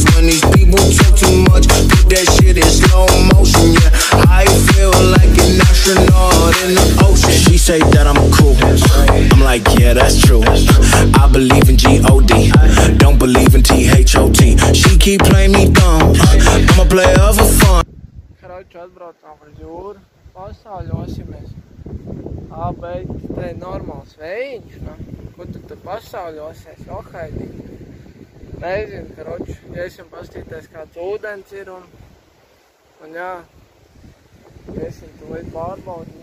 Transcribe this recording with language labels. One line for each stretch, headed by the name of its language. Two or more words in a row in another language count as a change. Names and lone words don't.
English: When these people talk too much, put that shit in slow motion. Yeah, I feel like an astronaut in the ocean. She say that I'm cool, I'm like, yeah, that's true. I believe in G-O-D, don't believe in T-H-O-T. She keep playing me dumb, I'm a player for fun.
Latvian: Karoči, atbraucām uz jūru, pasauļosimies. Bet te ir normāls vējiņš, nu. Ko tu pasauļosies, johaidī? Nezinu, karoči, iesim pastīties, kāds ūdens ir, un jā, iesim tūlīt pārbaudīt.